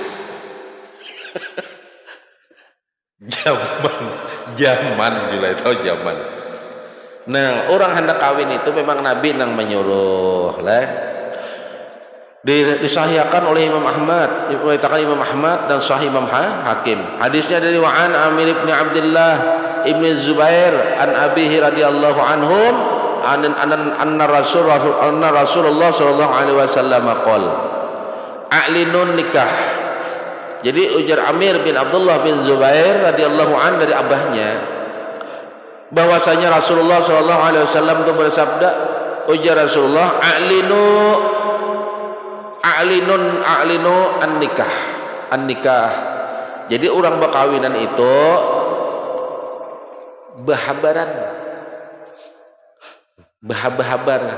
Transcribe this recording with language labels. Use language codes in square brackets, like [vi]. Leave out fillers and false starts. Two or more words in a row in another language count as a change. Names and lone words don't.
[bjn] Zaman juga itu zaman. Nah orang hendak kawin itu memang Nabi nang menyuruh lah. Disahihkan oleh Imam Ahmad, dikatakan Imam Ahmad dan Sahih Imam Hakim. Hadisnya dari [ar] وعن عامر بن عبد الله بن الزبير عن أبيه رضي الله عنهم أن رسول الله صلى الله عليه وسلم قال أعلنوا النكاح. [bjn] Jadi ujar Amir bin Abdullah bin Zubair [ar] رضي الله عنه [bjn] dari abahnya bahwasanya Rasulullah [ar] صلى الله عليه وسلم [bjn] itu bersabda, ujar Rasulullah [ar] أعلنوا النكاح. [bjn] Jadi orang berkawinan itu bahabar.